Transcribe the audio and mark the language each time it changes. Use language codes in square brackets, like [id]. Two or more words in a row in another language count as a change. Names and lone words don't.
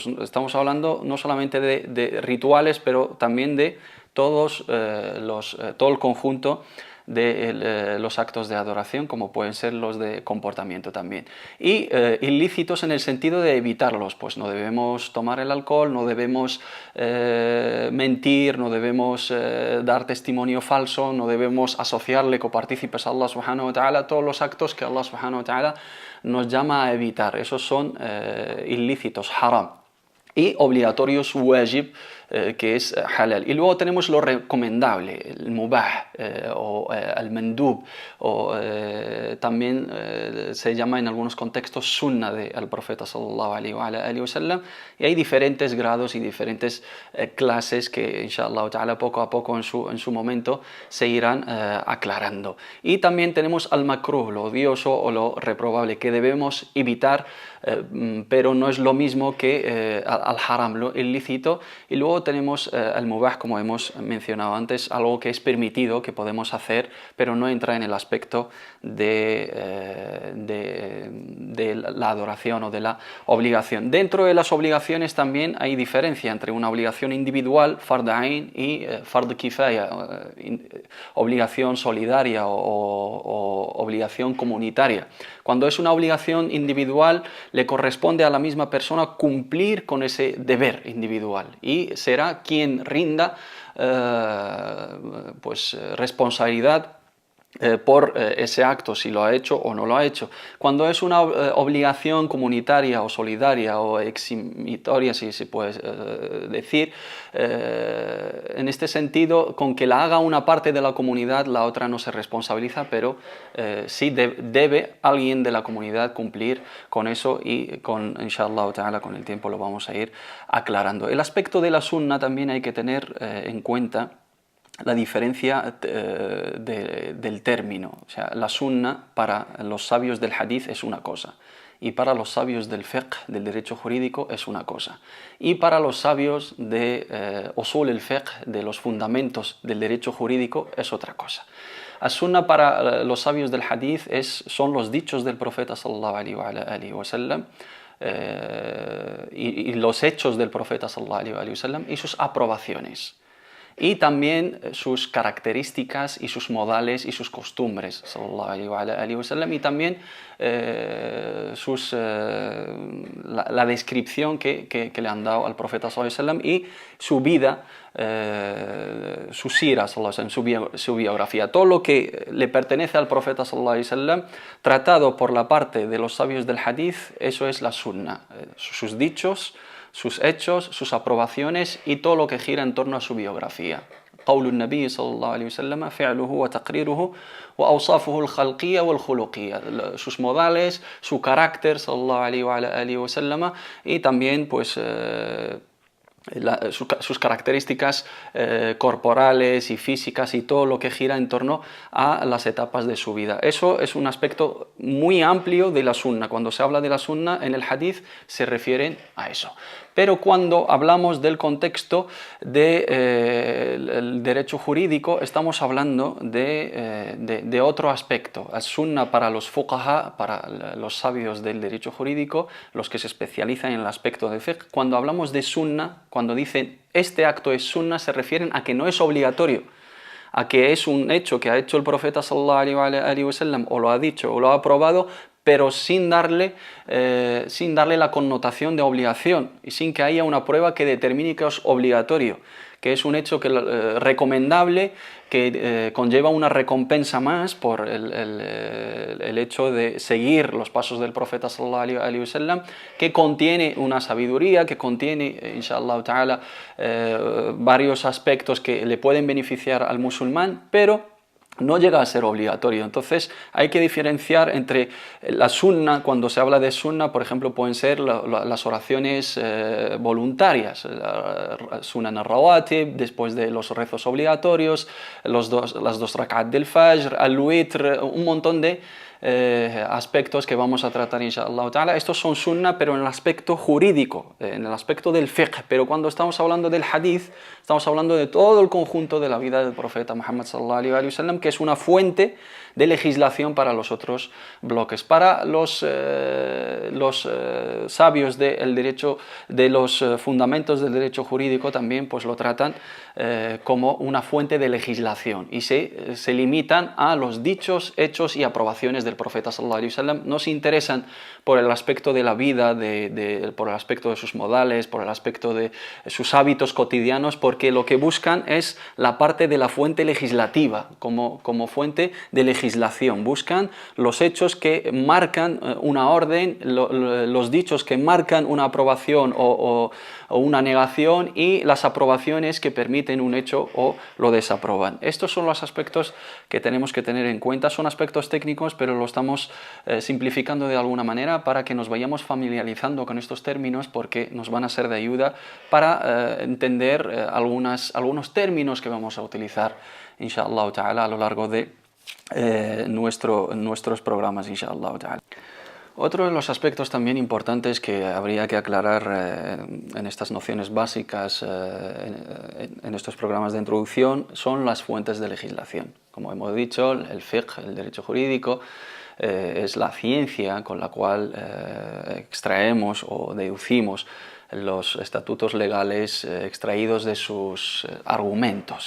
[es] Estamos hablando no solamente de rituales, pero también de todo el conjunto de los actos de adoración, como pueden ser los de comportamiento también. Y ilícitos en el sentido de evitarlos, pues no debemos tomar el alcohol, no debemos mentir, no debemos dar testimonio falso, no debemos asociarle copartícipes a [ar] الله سبحانه وتعالى, [es] todos los actos que [ar] الله سبحانه وتعالى [es] nos llama a evitar. Esos son ilícitos, haram. Y obligatorios, wajib, que es halal. Y luego tenemos lo recomendable, el mubah o el mandub, o también se llama en algunos contextos sunna del profeta [ar] صلى الله عليه وسلم, [es] y hay diferentes grados y diferentes clases que [ar] إن شاء الله تعالى [es] poco a poco en su momento se irán aclarando. Y también tenemos al makruh, lo odioso o lo reprobable, que debemos evitar, pero no es lo mismo que al haram, lo ilícito. Y luego tenemos el mubah, como hemos mencionado antes, algo que es permitido, que podemos hacer, pero no entra en el aspecto de la adoración o de la obligación. Dentro de las obligaciones también hay diferencia entre una obligación individual, [ar] فرض عين, [es] y [ar] فرض كفاية, [es] obligación solidaria o obligación comunitaria. Cuando es una obligación individual, le corresponde a la misma persona cumplir con ese deber individual, y será quien rinda responsabilidad por ese acto, si lo ha hecho o no lo ha hecho. Cuando es una obligación comunitaria o solidaria o eximitoria, si se puede decir, en este sentido, con que la haga una parte de la comunidad, la otra no se responsabiliza, pero sí debe alguien de la comunidad cumplir con eso, y [ar] إن شاء الله تعالى [es] con el tiempo lo vamos a ir aclarando. El aspecto de la sunna también hay que tener en cuenta la diferencia del término. O sea, la sunna para los sabios del hadith es una cosa, y para los sabios del fiqh, del derecho jurídico, es una cosa, y para los sabios de [ar] أصول الفقه, [es] de los fundamentos del derecho jurídico, es otra cosa. As-sunna para los sabios del hadith son los dichos del profeta [ar] صلى الله عليه وسلم, [es] y los hechos del profeta [ar] صلى الله عليه وسلم [es] y sus aprobaciones. Y también sus características y sus modales y sus costumbres, [ar] صلى الله عليه وسلم, [es] y también la descripción que le han dado al profeta [ar] صلى الله عليه وسلم [es] y su vida, su sira, [ar] صلى الله عليه وسلم, [es] su biografía. Todo lo que le pertenece al profeta [ar] صلى الله عليه وسلم, [es] tratado por la parte de los sabios del hadith, eso es la sunna, sus dichos, sus hechos, sus aprobaciones y todo lo que gira en torno a su biografía. [ar] قول النبي صلى الله عليه وسلم فعله وتقريره وأوصافه الخلقية والخلقية, [es] sus modales, su carácter [ar] صلى الله عليه وسلم [es] y también pues sus características corporales y físicas y todo lo que gira en torno a las etapas de su vida. Eso es un aspecto muy amplio de la sunna. Cuando se habla de la sunna en el hadith se refieren a eso. Pero cuando hablamos del contexto del derecho jurídico, estamos hablando de otro aspecto. La sunna para los fuqaha, para los sabios del derecho jurídico, los que se especializan en el aspecto de fiqh, cuando hablamos de sunna, cuando dicen este acto es sunna, se refieren a que no es obligatorio, a que es un hecho que ha hecho el profeta [ar] صلى الله عليه وسلم, [es] o lo ha dicho o lo ha aprobado, pero sin darle la connotación de obligación y sin que haya una prueba que determine que es obligatorio, que es un hecho recomendable, que conlleva una recompensa más por el hecho de seguir los pasos del profeta [ar] صلى الله عليه وسلم, [es] que contiene una sabiduría, que contiene, [ar] إن شاء الله تعالى, [es] varios aspectos que le pueden beneficiar al musulmán, pero no llega a ser obligatorio. Entonces hay que diferenciar entre la sunna. Cuando se habla de sunna, por ejemplo, pueden ser las oraciones voluntarias, [ar] سنن الرواتب, [es] después de los rezos obligatorios, las dos rak'at del fajr, al-witr, un montón de aspectos que vamos a tratar [ar] إن شاء الله تعالى. [es] Estos son sunna, pero en el aspecto jurídico, en el aspecto del fiqh. Pero cuando estamos hablando del hadith, estamos hablando de todo el conjunto de la vida del profeta Muhammad [ar] صلى الله عليه وسلم, [es] que es una fuente de legislación para los otros bloques. Para los sabios del derecho, de los fundamentos del derecho jurídico, también pues lo tratan como una fuente de legislación y se limitan a los dichos, hechos y aprobaciones del profeta [ar] صلى الله عليه وسلم. [es] No se interesan por el aspecto de la vida, por el aspecto de sus modales, por el aspecto de sus hábitos cotidianos, porque lo que buscan es la parte de la fuente legislativa, como fuente de legislación. Buscan los hechos que marcan una orden, los dichos que marcan una aprobación o una negación, y las aprobaciones que permiten un hecho o lo desaproban. Estos son los aspectos que tenemos que tener en cuenta. Son aspectos técnicos, pero lo estamos simplificando de alguna manera para que nos vayamos familiarizando con estos términos, porque nos van a ser de ayuda para entender algunos términos que vamos a utilizar [ar] إن شاء الله تعالى [es] a lo largo de nuestros programas [ar] إن شاء الله تعالى. [es] Otro de los aspectos también importantes que habría que aclarar en estas nociones básicas, en estos programas de introducción, son las fuentes de legislación. Como hemos dicho, el fiqh, el derecho jurídico, es la ciencia con la cual extraemos o deducimos los estatutos legales extraídos de sus argumentos.